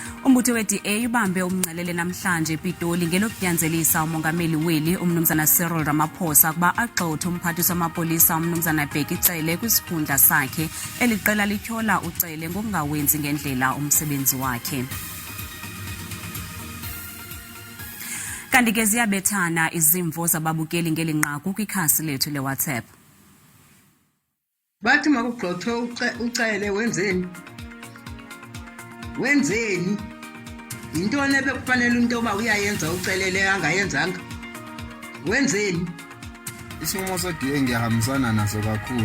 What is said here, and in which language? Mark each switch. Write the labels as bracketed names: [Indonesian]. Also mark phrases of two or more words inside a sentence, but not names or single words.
[Xhosa] Umbutho we-DA ubambe umncelele namhlanje ePitoli ngelokudyanzelisa umongameli weli umnumzana Cyril Ramaphosa kuba agxothe umphathiswa wamapolisa umnumzana Bhekicele kwisikhundla sakhe. Eli qela lityhola uCele ngokungawenzi ngendlela umsebenzi wakhe. Kanti ke ziyabethana izimvo zababukeli ngeli nqaku kwikhasi lethu leWhatsApp. Bathi makugxothwe uCele wenzeni into nebekufanele into ba uyayenza uCele angayenzanga wenzeni. [Zulu] Isimo se-DA ngiyahambisana naso kakhulu.